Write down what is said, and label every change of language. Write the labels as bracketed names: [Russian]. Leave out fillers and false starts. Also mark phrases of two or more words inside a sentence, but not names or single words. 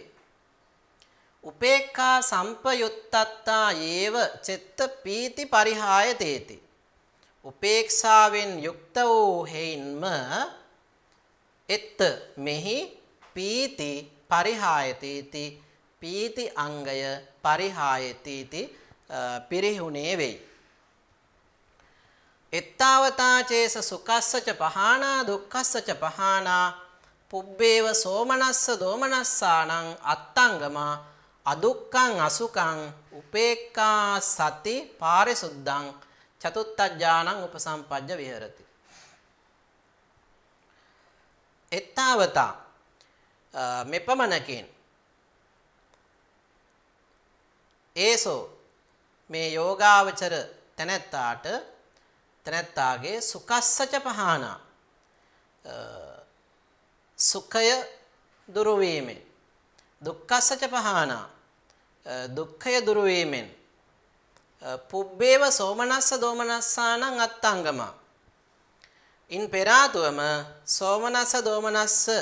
[Pali] උපේක්ඛා සම්පයුත්තත්තා යේව චිත්ත පීති පරිහාය තේති. [Sinhala] උපේක්ෂාවෙන් යුක්ත වූ හේින්ම එත් මෙහි [Pali] පීති පරිහායති [Sinhala] පීති අංගය පරිහායති පිරිහුණේ වෙයි. [Pali] එත්තාවතා චේස සුඛස්සච පහානා දුක්ඛස්සච පහානා පුබ්බේව සෝමනස්ස දෝමනස්සානං අත්තංගමා අදුක්ඛං අසුඛං උපේක්ඛා සති පාරිසුද්ධං චතුත්ථ ඥානං උපසම්පජ්ජ විහෙරති. [Sinhala] එත්තාවතා මෙපමණකින් ඒසෝ මේ යෝගාවචර තැනැත්තාගේ [Pali] සුඛස්සච පහානා [Sinhala] සුඛය දුරු වීමෙන් [Pali] දුක්ඛස්සච පහානා [Sinhala] දුක්ඛය දුරු වීමෙන් [Pali] පුබ්බේව සෝමනස්ස දෝමනස්සානං අත්තංගම [Sinhala] ඉන් පෙර ආතුවම සෝමනස්ස දෝමනස්ස